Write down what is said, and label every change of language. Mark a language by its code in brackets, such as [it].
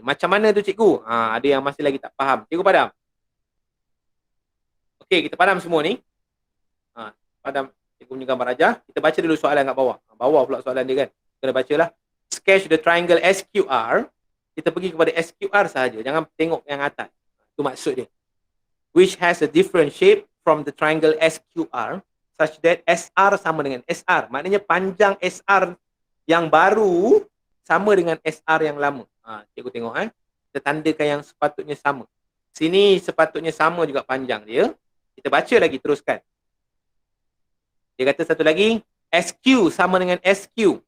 [ms] Macam mana tu cikgu? Ada yang masih lagi tak faham. Cikgu padam? Okey, kita padam semua ni. Padam cikgu punya gambar ajar. Kita baca dulu soalan kat bawah. Bawah pula soalan dia kan. Kena bacalah. Sketch the triangle SQR. Kita pergi kepada SQR sahaja. Jangan tengok yang atas. Itu maksud dia. [en] Which has a different shape from the triangle SQR such that SR sama dengan SR. [ms] Maknanya panjang SR yang baru sama dengan SR yang lama. Cikgu tengok Kita tandakan yang sepatutnya sama. Sini sepatutnya sama juga panjang dia. Kita baca lagi teruskan. Dia kata satu lagi, SQ sama dengan SQ.